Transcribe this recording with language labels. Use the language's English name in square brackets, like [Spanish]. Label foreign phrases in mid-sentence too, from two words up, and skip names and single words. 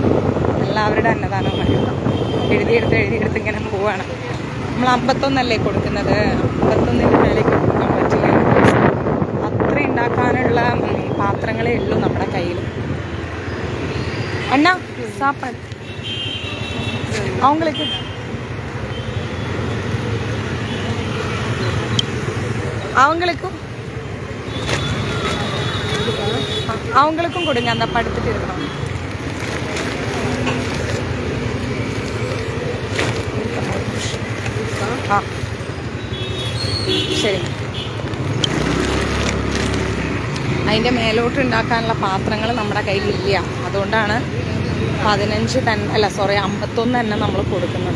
[Malayalam] എല്ലാവരുടെ അന്നദാനവും വരും. എഴുതിയെടുത്ത് ഇങ്ങനെ പോവാണ്. നമ്മൾ 51 കൊടുക്കുന്നത്. 51-ന് മേലേക്ക് കൊടുക്കാൻ പറ്റില്ല. അത്ര ഉണ്ടാക്കാനുള്ള പാത്രങ്ങളേ ഉള്ളൂ നമ്മുടെ കയ്യിൽ. [Tamil] அண்ணா சாப்பாடு அவங்களுக்கும் கொடுங்க. அந்த படுத்துட்டு இருக்கணும். [Malayalam] ശരി. അതിൻ്റെ മേലോട്ട് ഉണ്ടാക്കാനുള്ള പാത്രങ്ങൾ നമ്മുടെ കയ്യിലില്ല. അതുകൊണ്ടാണ് 51 തന്നെ നമ്മൾ കൊടുക്കുന്നത്.